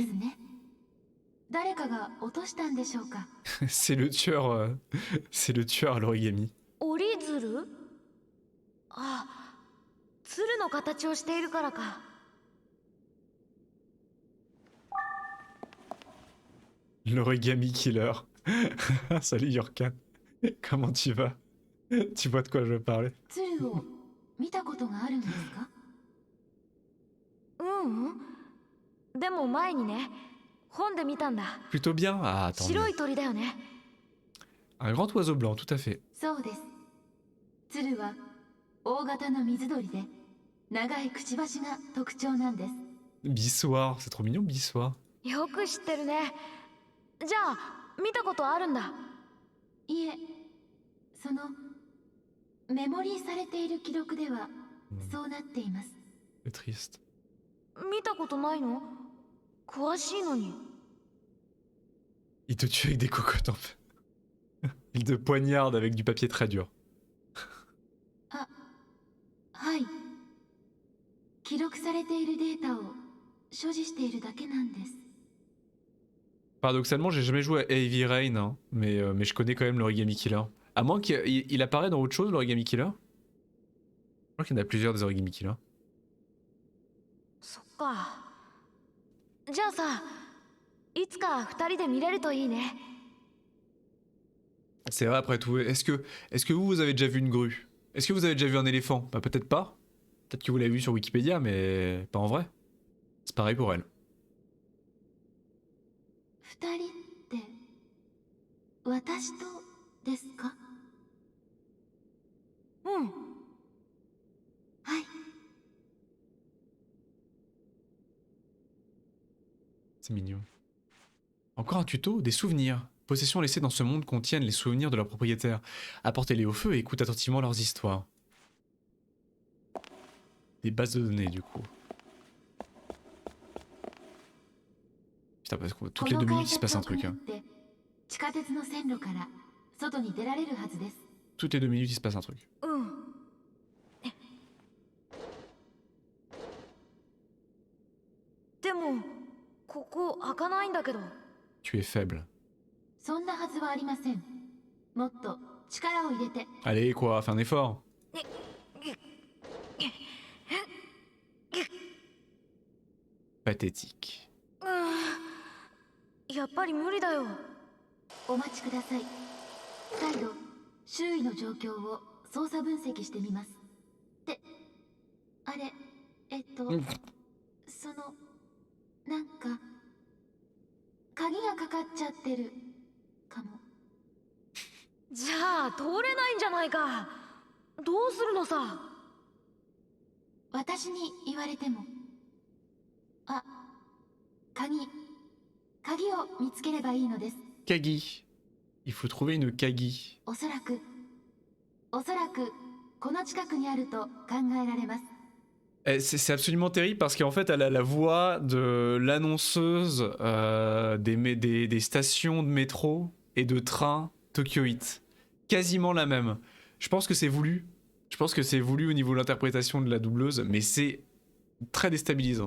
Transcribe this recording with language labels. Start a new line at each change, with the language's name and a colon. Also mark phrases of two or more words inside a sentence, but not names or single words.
Japanese: ですね。誰かが落としたんでしょうか。
French: C'est le tueur, c'est le tueur à l'origami.
Japanese: 折り鶴？あ、鶴の形をしているからか。
French: L'origami killer. Salut Yorkan. Comment tu vas? Tu vois de quoi je veux parler?
Japanese: 鶴を見たことがあるんですか？でも前にね、本で見たんだ。
French: Plutôt bien. Ah, attends.
Japanese: 白い鳥だよね。
French: Un grand oiseau blanc, tout à fait.
Japanese: そうです。鶴は大型の水鳥で長いくちばしが特徴なんです。
French: Bissoir, c'est trop mignon, Bissoir.
Japanese: よく知ってるね。じゃあ見たことあるんだ。いえ、そのメモリーされている記録ではそうなっています。
French: C'est triste.
Japanese: 見たことないの？詳しいのに。
French: Il te tue avec des cocottes en fait. Il te poignarde avec du papier très dur.
Japanese: はい。記録されているデータを所持しているだけなんです。
French: Paradoxalement, j'ai jamais joué à Heavy Rain, hein, mais je connais quand même l'origami killer. À moins qu'il apparaît dans autre chose, l'origami killer. Je crois qu'il y en a plusieurs des origami killers.
Japanese: そっか。じゃあさ、いつか二人で見れるといいね。
French: C'est vrai après tout. Est-ce que vous avez déjà vu une grue? Est-ce que vous avez déjà vu un éléphant? Bah peut-être pas. Peut-être que vous l'avez vu sur Wikipédia, mais pas en vrai. C'est pareil pour elle.
Japanese: 二人って私とですか？うん。はい。
French: C'est mignon. Encore un tuto, des souvenirs. Possessions laissées dans ce monde contiennent les souvenirs de leurs propriétaires. Apportez-les au feu et écoute attentivement leurs histoires. Des bases de données du coup. Putain, parce que toutes les 2 minutes il se passe un truc. Hein.
Japanese: 地下鉄の線路から外に出られるはずです。
French: Toutes les 2 minutes il se passe un truc.
Japanese: うん。でもここ開かないんだけど。
French: Tu es faible.
Japanese: そんなはずはありません。もっと力を入れて。
French: Allez quoi, fais un effort. Pathétique.
Japanese: やっぱり無理だよ。お待ちください。再度周囲の状況を操作分析してみます。で、あれ、そのなんか鍵がかかっちゃってるかも。じゃあ通れないんじゃないか。どうするのさ。私に言われても。あ、鍵を見つければいいのです。
French: Kagi. Il faut trouver une Kagi.
Japanese: おそらくこの近くにあると考えられます。
French: C'est absolument terrible parce qu'en fait elle a la voix de l'annonceuse des stations de métro et de train tokyoïtes. Quasiment la même. Je pense que c'est voulu. Je pense que c'est voulu au niveau de l'interprétation de la doubleuse, mais c'est très déstabilisant.